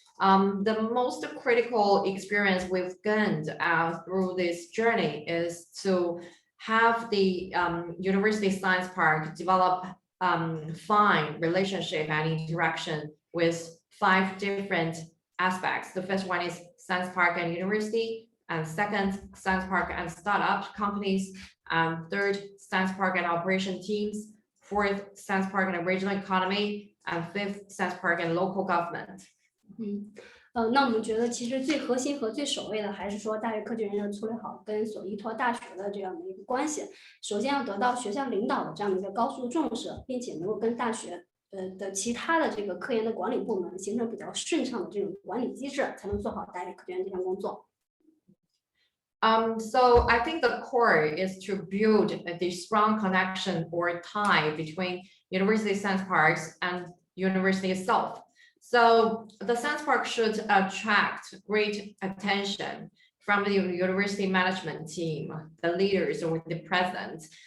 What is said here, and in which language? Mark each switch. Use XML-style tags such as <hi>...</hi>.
<en>The most critical experience we've gained through this journey is to have the University Science Park develop fine relationship and interaction with 5 different aspects. The first one is Science Park and University, and second, Science Park and startup companies, third, Science Park and operation teams, fourth, Science Park and regional economy, and fifth, Science Park and local government.</en> <zh>那我们觉得其实最核心和最首位的还是说大学科技园要处理好跟所依托大学的这样的一个关系。首先要得到学校领导的这样的一个高速重视，并且能够跟大学的其他的这个科研的管理部门形成比较顺畅的这种管理机制，才能做好大学科技园这项工作。</zh> <en>So I think the core is to build the strong connection or tie between university science parks and university itself. So the science park should attract great attention from the university management team, the leaders or the president.</en>